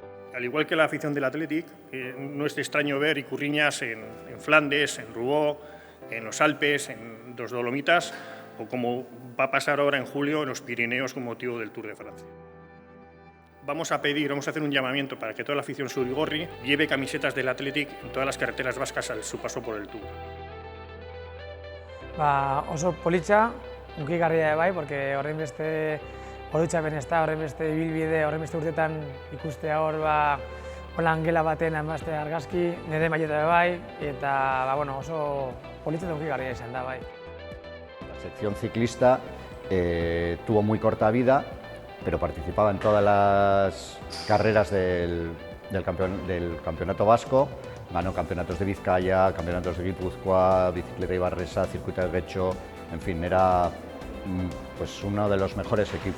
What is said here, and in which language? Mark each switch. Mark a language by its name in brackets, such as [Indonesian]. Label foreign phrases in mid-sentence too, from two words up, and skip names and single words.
[Spanish] Al igual que la afición del Athletic, no es extraño ver icurriñas en Flandes, en Roubaix, en los Alpes, en los Dolomitas, o como va a pasar ahora en julio en los Pirineos con motivo del Tour de Francia. Vamos a hacer un llamamiento para que toda la afición zurigorri lleve camisetas del Athletic en todas las carreteras vascas a su paso por el Tour. [Basque] Oso politxa, hunkigarria bai, porque horrein beste oroitzapen ez da, horrein beste ibilbide, horrein beste urtetan ikustea hor holan gela baten amazte argazki, nire maileta bai, eta oso politxa eta hunkigarria izan da bai. [Spanish] La sección ciclista tuvo muy corta vida, pero participaba en todas las carreras del campeonato vasco. Ganó campeonatos de Vizcaya, campeonatos de Guipúzcoa, bicicleta Ibarresa, circuito de Guecho, en fin, era pues uno de los mejores equipos.